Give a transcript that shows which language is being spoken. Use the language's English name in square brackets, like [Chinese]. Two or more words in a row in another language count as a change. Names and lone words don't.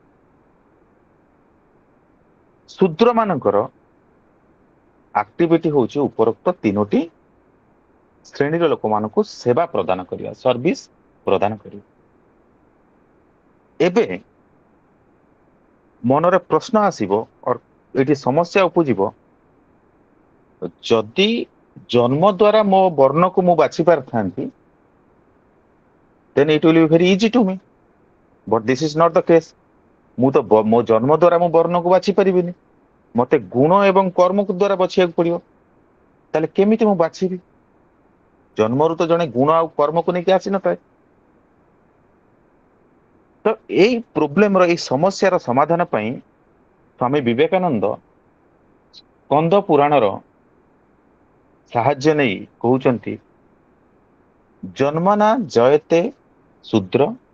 [Odia] ଶୂଦ୍ର ମାନଙ୍କର ଆକ୍ଟିଭିଟି ହେଉଛି ଉପରୋକ୍ତ ତିନୋଟି ଶ୍ରେଣୀର ଲୋକମାନଙ୍କୁ ସେବା ପ୍ରଦାନ କରିବା, ସର୍ଭିସ ପ୍ରଦାନ କରିବା। ଏବେ ମନରେ ପ୍ରଶ୍ନ ଆସିବ, ଏଠି ସମସ୍ୟା ଉପୁଜିବ, ଯଦି ଜନ୍ମ ଦ୍ୱାରା ମୋ ବର୍ଣ୍ଣକୁ ମୁଁ ବାଛି ପାରିଥାନ୍ତି, [English] then it will be very easy to me, but this is not the case। [Odia] ମୁଁ ତ ମୋ ଜନ୍ମ ଦ୍ୱାରା ମୁଁ ବର୍ଣ୍ଣକୁ ବାଛି ପାରିବିନି, ମତେ ଗୁଣ ଏବଂ କର୍ମକୁ ଦ୍ୱାରା ବାଛିବାକୁ ପଡିବ। ତାହେଲେ କେମିତି ମୁଁ ବାଛିବି? ଜନ୍ମରୁ ତ ଜଣେ ଗୁଣ ଆଉ କର୍ମକୁ ନେଇକି ଆସିନଥାଏ। ତ ଏଇ ପ୍ରୋବ୍ଲେମର, ଏଇ ସମସ୍ୟାର ସମାଧାନ ପାଇଁ ସ୍ୱାମୀ ବିବେକାନନ୍ଦ ସ୍କନ୍ଦ ପୁରାଣର ସାହାଯ୍ୟ ନେଇ କହୁଛନ୍ତି, [Sanskrit] जन्मना जयते शूद्र